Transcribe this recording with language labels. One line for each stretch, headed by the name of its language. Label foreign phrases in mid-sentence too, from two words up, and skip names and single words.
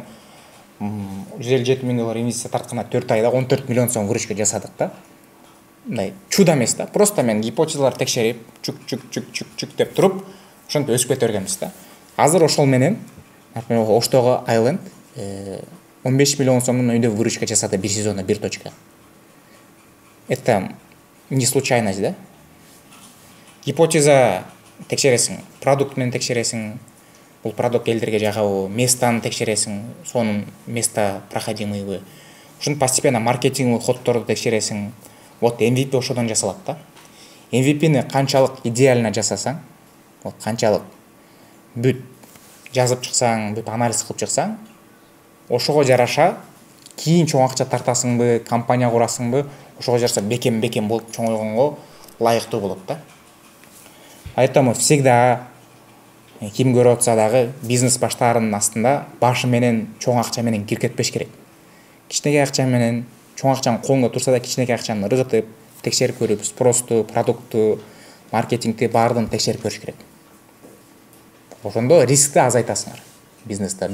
Kyrgyz: $157,000 инвестиция тартканда 4 айда 14 миллион сом выручка жасадык да. Мындай чудо эмес да. Просто мен гипотезалар текшерип, чук деп туруп, ошентип өсүп кете бергенбиз да. Азыр ошол менен Оштогу Айленд 15 миллион сомдун өйдө выручка жасады бир сезонда бир точка.
Russian: Это не случайность, да?
Kyrgyz: Гипотеза текшересиң, продукт менен текшересиң, бул продукт элдерге жагабы, местаны текшересиң, сонун
Russian: места проходимыйбы.
Kyrgyz: Ушун постепенно маркетинг ходдорду текшересиң. Вот MVP ошодон жасалат да. MVP-ни канчалык идеально жасасаң, вот канчалык бүт жазып чыксаң, бүт анализ кылып чыксаң, ошого жараша кийин чоң акча тартасыңбы, компания курасыңбы, ошого жараша бекем болуп чоңойгонго ылайыктуу болот да. Поэтому всегда ким көрүп атса дагы бизнес баштаарынын астында башы менен чоң акча менен кирип кетпеш керек. Кичинекей акча менен чоң акчанын колунда турса да кичинекей акчаны ыргытып, текшерип көрүп, спросту, продукту, маркетингти баардыгын текшерип көрүш керек. Ошондо рискти азайтасыңар бизнесте.